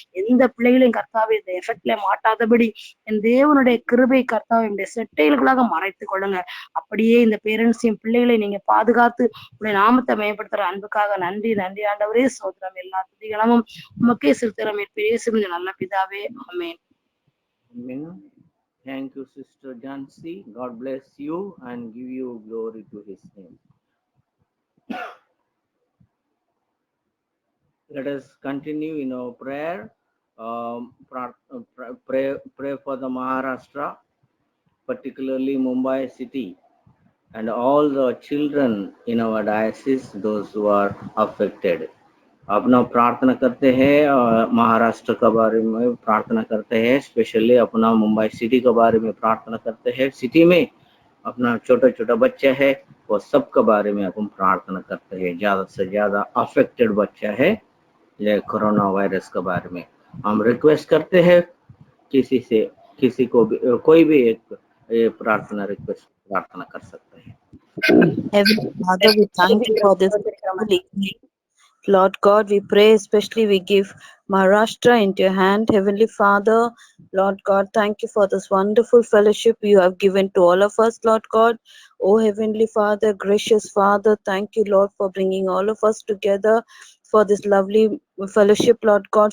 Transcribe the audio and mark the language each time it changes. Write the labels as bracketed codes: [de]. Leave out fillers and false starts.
[ta] எந்த பிள்ளைகளையும் கர்த்தாவே இந்த எஃபெக்ட்ல மாட்டாதபடி என் தேவனுடைய கிருபை கர்த்தாவே இந்த செட்டைகளுக்குள்ளாக மறைத்துக் கொள்ளுங்க அப்படியே இந்த பேரண்ட்ஸையும் பிள்ளைகளை நீங்க பாதுகாத்து உடைய நாமத்தை மேம்படுத்துற அன்புக்காக நன்றி நன்றி ஆண்டவரே சோதரம் எல்லா துதிகளும் உமக்கே செலுத்துகிறோம் பேசும் நல்ல பிதாவே ஆமென். [en] Amen. Thank you, Sister Jancy. God bless you and give you glory to His name. Let us continue in our prayer. Pray for the Maharashtra, particularly Mumbai city, and all the children in our diocese, those who are affected. [hi] अपना प्रार्थना करते हैं महाराष्ट्र के बारे में प्रार्थना करते हैं, स्पेशली अपना मुंबई सिटी के बारे में प्रार्थना करते हैं। सिटी में अपना छोटा छोटा बच्चा है वो सब के बारे में अपन प्रार्थना करते हैं। ज़्यादा से ज़्यादा अफेक्टेड बच्चा है ये कोरोना वायरस के बारे में हम रिक्वेस्ट करते हैं। किसी को भी कोई भी एक ये प्रार्थना रिक्वेस्ट प्रार्थना कर सकते हैं। [en] Heavenly Father, we thank you for this wonderful evening. Lord God, we pray, especially we give Maharashtra into your hand. Heavenly Father, Lord God, thank you for this wonderful fellowship you have given to all of us, Lord God. Oh Heavenly Father, gracious Father, thank you, Lord, for bringing all of us together for this lovely fellowship, Lord God.